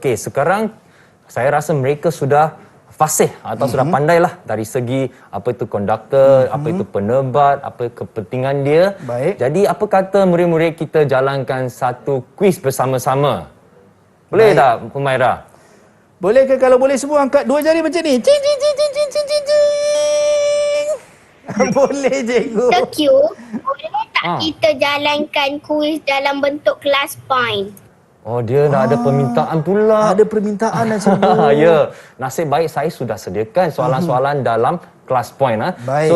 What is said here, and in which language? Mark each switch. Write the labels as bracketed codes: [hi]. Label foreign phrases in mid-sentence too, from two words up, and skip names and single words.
[ms] Okey, sekarang saya rasa mereka sudah fasih atau sudah pandailah dari segi apa itu konduktor, apa itu penebat, apa kepentingan dia. Baik. Jadi apa kata murid-murid kita jalankan satu kuis bersama-sama? Boleh Baik. tak, Humaira? Boleh ke? Kalau boleh semua angkat dua jari macam ni. Cing, cing, cing, cing, cing, cing, cing, cing. Boleh cikgu. Q, boleh tak kita jalankan kuis dalam bentuk class point? Oh, dia dah ada permintaan pula. Ada permintaan dah cikgu. Ya, nasib baik saya sudah sediakan soalan-soalan dalam class point. Baik.